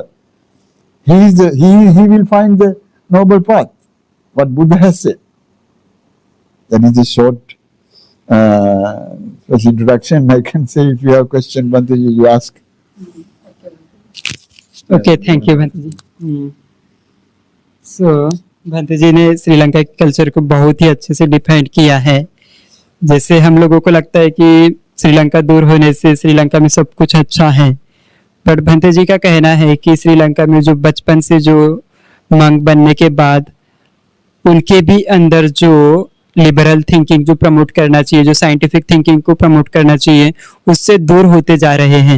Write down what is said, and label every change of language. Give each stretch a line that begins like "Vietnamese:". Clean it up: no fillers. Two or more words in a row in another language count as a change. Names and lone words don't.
English: He will find the noble path, what Buddha has said. That is a short introduction. I can say if you have a question, Bhanteji, you ask. Okay, thank you Bhante जी.
Hindi: So भंते जी ने श्रीलंका के कल्चर को बहुत ही अच्छे से डिफाइन किया है. जैसे हम लोगों को लगता है कि श्रीलंका दूर होने से श्रीलंका में सब कुछ अच्छा है, बट भंते जी का कहना है कि श्रीलंका में जो बचपन से जो मंक बनने के बाद उनके भी अंदर जो
English: liberal thinking
Hindi: जो प्रमोट करना चाहिए, जो
English: scientific thinking
Hindi: को प्रमोट करना चाहिए, उससे दूर होते जा रहे हैं.